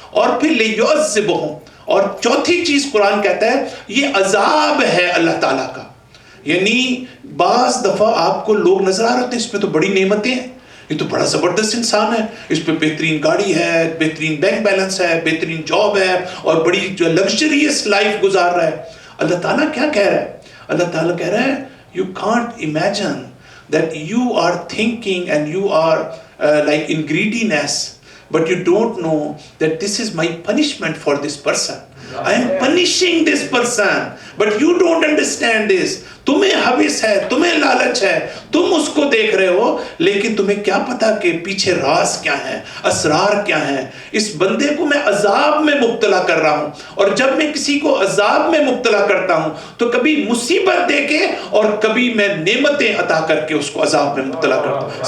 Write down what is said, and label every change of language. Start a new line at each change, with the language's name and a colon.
Urdu: اور پھر لیعذبہم، اور چوتھی چیز قرآن کہتا ہے یہ عذاب ہے اللہ تعالیٰ کا. یعنی بعض دفعہ آپ کو لوگ نظر آ رہے ہوتے ہیں اس میں تو بڑی نعمتیں ہیں، یہ تو بڑا زبردست انسان ہے، اس پہ بہترین گاڑی ہے، بہترین بینک بیلنس ہے، بہترین جاب ہے، اور بڑی جو لگژریس لائف گزار رہا ہے. اللہ تعالیٰ کیا کہہ رہا ہے؟
English: اللہ تعالیٰ کہہ رہا ہے you can't imagine that you are thinking and you are like in greediness, but you don't know that this is my punishment for this person. I am punishing this person, but you don't understand this.
Urdu: تمہیں حوث ہے، تمہیں لالچ ہے، تم اس کو دیکھ رہے ہو، لیکن تمہیں کیا پتا کہ پیچھے راز کیا ہے، اسرار کیا ہیں. اس بندے کو میں عذاب میں مبتلا کر رہا ہوں، اور جب میں کسی کو عذاب میں مبتلا کرتا ہوں تو کبھی مصیبت دے کے اور کبھی میں نعمتیں عطا کر کے اس کو عذاب میں مبتلا کرتا ہوں.